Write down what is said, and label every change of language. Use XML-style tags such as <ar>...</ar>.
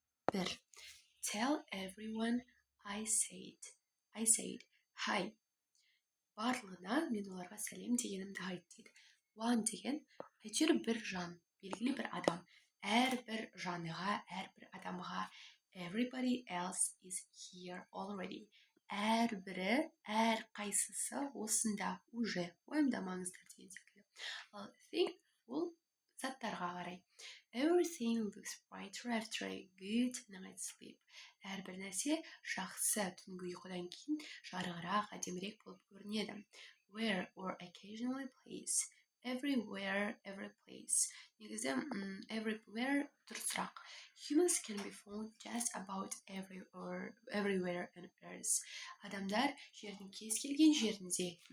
<kk>Әрбір.</kk> <en>Tell everyone I said hi.</en> <kk>Барлығына мен оларға сәлем дегенімді айт дейді. One деген әйтеуір бір жан, белгілі бір адам. Әрбір жаныға, әрбір адамға.</kk> <en>Everybody else is here already.</en> <kk>Әрбірі, әрқайсысы осында,</kk> <ru>уже.</ru> <kk>Уайымдамаңыздар деген секілді. Ал think ол заттарға қарай.</kk> <en>Everything looks brighter after a good night's sleep.</en> <kk>Әрбір нәрсе жақсы түнгі ұйқыдан кейін жарығырақ, әдемірек болып көрінеді.</kk> <en>Where or occasionally place. Everywhere, every place.</en> <kk>Негізі everywhere дұрысырақ.</kk> <en>Humans can be found just about everywhere on earth.</en> <kk>Адамдар жердің кез келген жерінде,</kk>